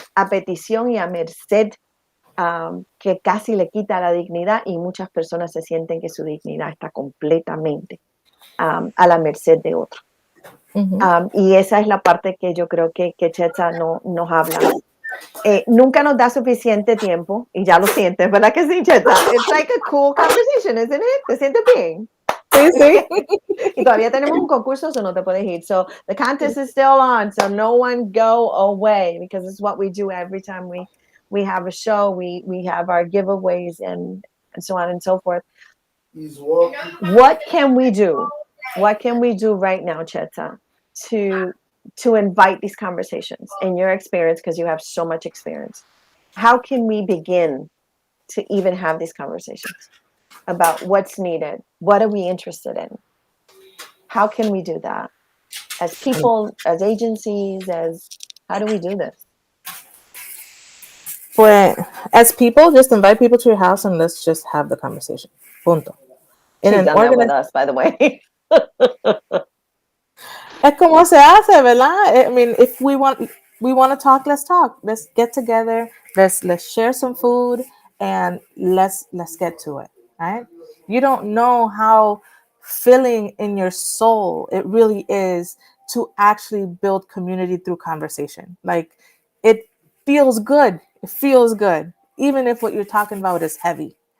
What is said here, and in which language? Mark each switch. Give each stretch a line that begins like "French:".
Spanish: A petición y a merced, que casi le quita la dignidad, y muchas personas se sienten que su dignidad está completamente a la merced de otro. Y esa es la parte que yo creo que Chetza no nos habla. Nunca nos da suficiente tiempo, y ya lo sientes, ¿verdad que sí, Chetza?
English: It's like a cool conversation, isn't it?
Spanish: ¿Te sientes bien? Sí, sí. Y todavía tenemos un concurso, so no te puedes ir.
English: So the contest is still on, so no one go away, because it's what we do every time we have a show. We have our giveaways and so on and so forth. What can we do? What can we do right now, Chetza, to invite these conversations in your experience, because you have so much experience? How can we begin to even have these conversations about what's needed? What are we interested in? How can we do that? As people, as agencies, how do we do this? Pues, as people, just invite people to your house and let's just have the conversation.
Spanish: Punto.
English: She's done that with us, by the way.
Spanish: Es como se hace, ¿verdad?
English: I mean, if we want to talk, let's talk. Let's get together. Let's share some food and let's get to it. Right? You don't know how filling in your soul it really is to actually build community through conversation. Like, it feels good. It feels good, even if what you're talking about is heavy.